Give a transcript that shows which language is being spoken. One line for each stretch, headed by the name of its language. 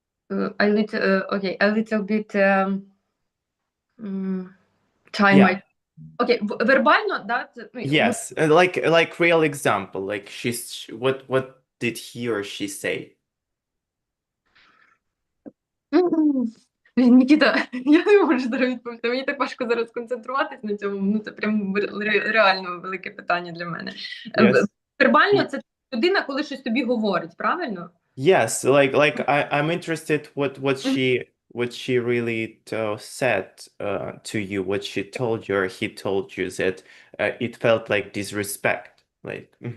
English: A little bit time. Yeah. Okay, вербально, that. Yes, like real example. Like what did he or she say?
Ukrainian: Нікіта, я не можу зараз відповісти. Мені так важко зараз концентруватись на цьому. Ну це прям реально велике питання для мене.
English: Yes.
Ukrainian: Вербально це людина, коли щось тобі говорить, правильно?
English: Yes, like I'm interested what she really said to you, what she told you or he told you that it felt like disrespect, like.